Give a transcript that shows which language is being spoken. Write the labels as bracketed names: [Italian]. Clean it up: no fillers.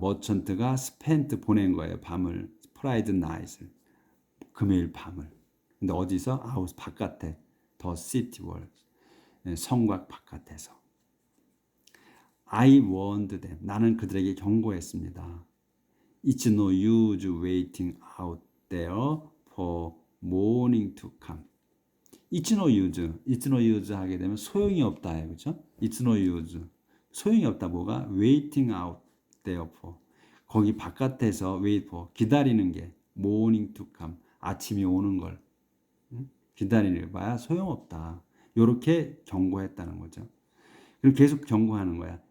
[Korean] 머천트가 스펜트 보낸 거예요. 밤을 프라이드 나잇을 금요일 밤을. 근데 어디서 바깥에 [English] 더 시티 월드 [Korean] 성곽 바깥에서 [English] I warned them. [Korean] 나는 그들에게 경고했습니다. [English] It's no use waiting out there for morning to come. It's no use [Korean] 하게 되면 소용이 없다. [English] 그렇죠? It's no use. [Korean] 소용이 없다. 뭐가? [English] Waiting out there for. [Korean] 거기 바깥에서 [English] wait for. [Korean] 기다리는 게 [English] morning to come. [Korean] 아침이 오는 걸. 기다리는 거야. 소용없다. 이렇게 경고했다는 거죠. 그리고 계속 경고하는 거야.